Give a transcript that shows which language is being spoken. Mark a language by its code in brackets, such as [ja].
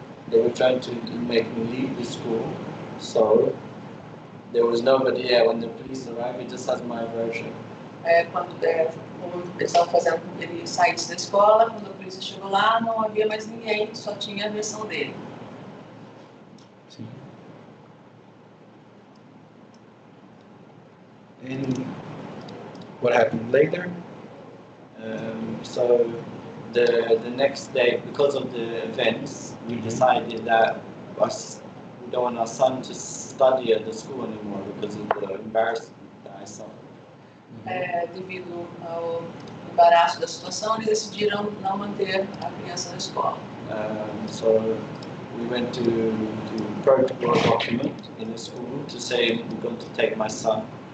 [en] They were trying to make me leave the school, so there was nobody here when the police arrived. It just has my version. [pt] Quando eles estavam fazendo com que ele saísse da escola, quando a polícia chegou lá, não havia mais ninguém, só tinha a versão dele. Sim. [en] And what happened later? So the next day, because of the events, we decided that we don't want our son to study at the school anymore because of the embarrassment that I saw. [pt] Devido ao embaraço da situação, eles decidiram não manter a criança na escola. [en] So we went to protocol a document in the school to say we're going to take my son.